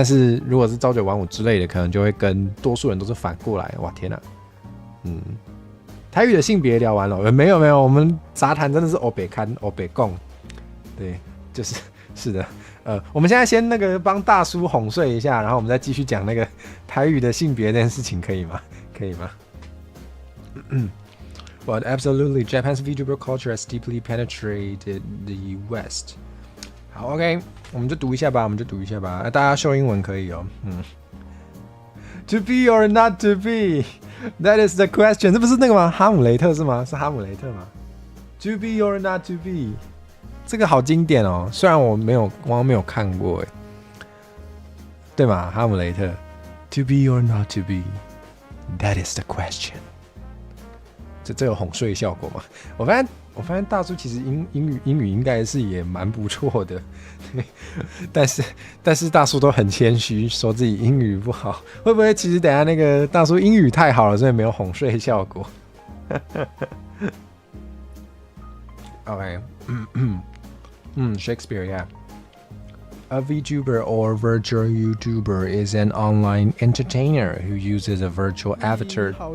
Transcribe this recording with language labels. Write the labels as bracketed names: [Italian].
[Chinese] 但是如果是朝九晚五之类的，可能就会跟多数人都是反过来。哇，天哪！台语的性别聊完了，没有，我们杂谈真的是欧北看欧北共，对，是的。我们现在先那个帮大叔哄睡一下，然后我们再继续讲那个台语的性别这件事情，可以吗？可以吗？ [English] But absolutely, Japan's VTuber culture has deeply penetrated the West. [Chinese] 好 ，OK， 我们就读一下吧，大家秀英文可以哦。 [English] To be or not to be, that is the question. [Chinese] 这不是那个吗？哈姆雷特是吗？是哈姆雷特吗 ？ [English] To be or not to be， [Chinese] 这个好经典哦。虽然我好像没有看过对吗？哈姆雷特。 [English] To be or not to be, that is the question. [Chinese] 这有哄睡效果吗？我发现大叔其实英语应该是也蛮不错的，但是大叔都很谦虚，说自己英语不好，会不会其实等一下那个大叔英语太好了，所以没有哄睡效果？OK， Shakespeare yeah。 [English] A VTuber or virtual YouTuber is an online entertainer who uses a virtual avatar.